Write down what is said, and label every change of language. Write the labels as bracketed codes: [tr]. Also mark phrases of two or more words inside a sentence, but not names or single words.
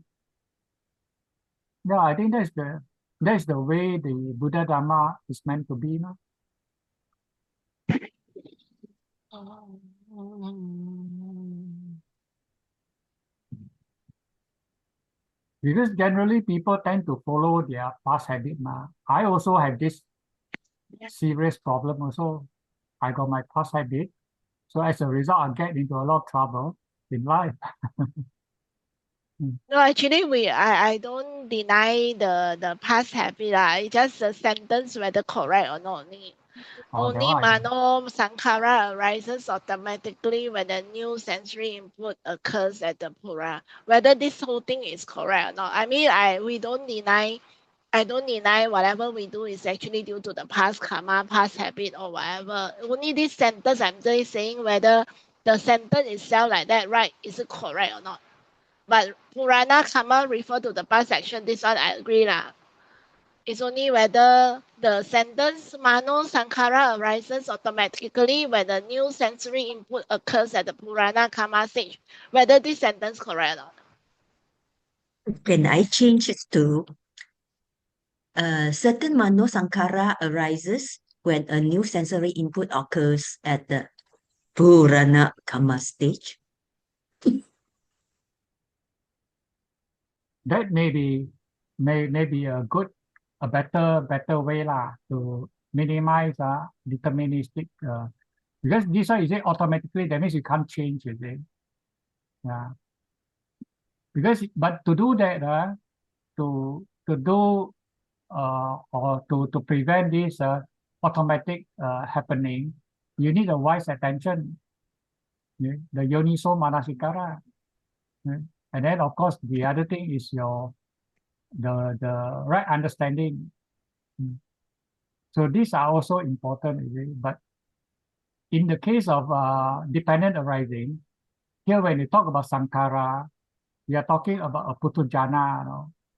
[en] Yeah, I think that's the way the Buddha Dhamma is meant to be, Because generally people tend to follow their past habit, I also have this serious problem also. I got my past habit. So as a result, I get into a lot of trouble in life. No, actually, I don't deny the past habit lah. It's just the sentence whether correct or not. Only [pi] mano sankhara [en] arises automatically when a new sensory input occurs at the pura. Whether this whole thing is correct or not. I mean, I don't deny whatever we do is actually due to the past karma, past habit or whatever. Only this sentence I'm just saying whether the sentence itself like that, right, is it correct or not. But [pi] Purana karma [en] refer to the past action. This one I agree lah. It's only whether the sentence [pi] mano sankhara [en] arises automatically when the new sensory input occurs at the [pi] Purana karma [en] stage. Whether this sentence correct or not. Can I change it to certain [pi] mano sankhara [en] arises when a new sensory input occurs at the [pi] Purana karma [en] stage? That may be a better way to minimize deterministic because this one is it automatically, that means you can't change it. Yeah. Because but to do that, to do or to prevent this automatic happening, you need a wise attention, the [pi] yoniso manasikara. [en] And then of course the other thing is the right understanding. So these are also important, but in the case of dependent arising, here when you talk about sankhara, we are talking about a putujana.